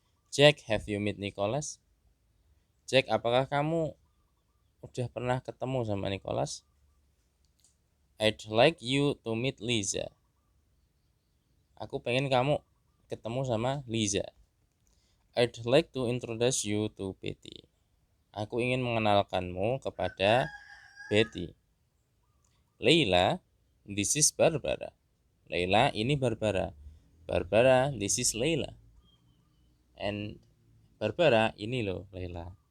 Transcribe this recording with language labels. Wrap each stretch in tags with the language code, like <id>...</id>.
<en>Jack, have you met Nicholas?</en> <id>Jack, apakah kamu udah pernah ketemu sama Nicholas?</id> <en>I'd like you to meet Lisa.</en> <id>Aku pengen kamu ketemu sama Lisa.</id> <en>I'd like to introduce you to Betty.</en> <id>Aku ingin mengenalkanmu kepada Betty.</id> <en>Leila, this is Barbara. Leila,</en> <id>ini</id> <en>Barbara. Barbara, this is Leila. And Barbara,</en> <id>ini loh</id> <en>Leila.</en>